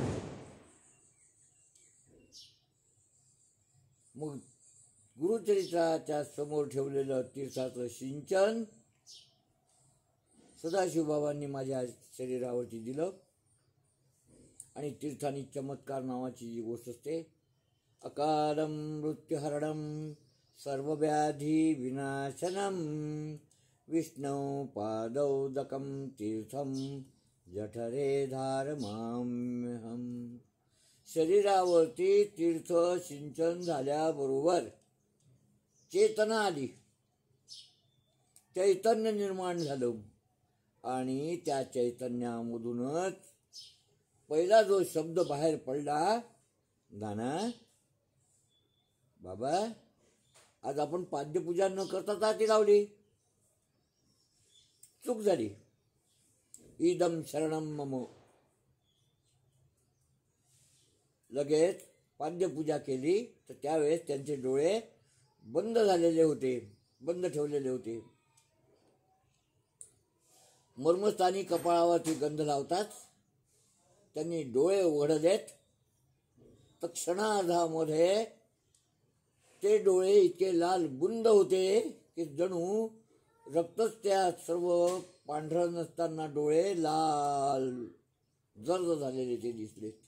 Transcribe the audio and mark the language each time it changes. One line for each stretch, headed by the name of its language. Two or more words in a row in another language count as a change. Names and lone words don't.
Marathi: मग गुरुचरित्राच्या समोर ठेवलेलं तीर्थाचं सिंचन सदाशिवबाबांनी माझ्या शरीरावरती दिलं. आणि तीर्थानी चमत्कार नावाची जी गोष्ट असते,
Sanskrit: अकालं मृत्युहरणं सर्वव्याधी विनाशनं विष्णू पादौदकं तीर्थं जठरे धारयाम्यहं.
Marathi: शरीरावरती तीर्थ सिंचन झाल्याबरोबर चेतना आली, चैतन्य निर्माण झालं. आणि त्या चैतन्यामधूनच पहिला जो शब्द बाहेर पडला, नाना बाबा आज आपण पाद्यपूजा न करता आरती लावली, चूक झाली.
Sanskrit: इदम शरणम मम.
Marathi: लगेच पाद्यपूजा केली तर त्यावेळेस त्यांचे डोळे बंद झालेले होते, बंद ठेवलेले होते. मर्मस्थानी कपाळावरती गंध लावतात, त्यांनी डोळे उघडलेत तर क्षणार्धामध्ये ते डोळे इतके लाल बुंद होते की जणू रक्तच त्या सर्व पांढरं नसताना डोळे लाल जर्द झालेले ते दिसले.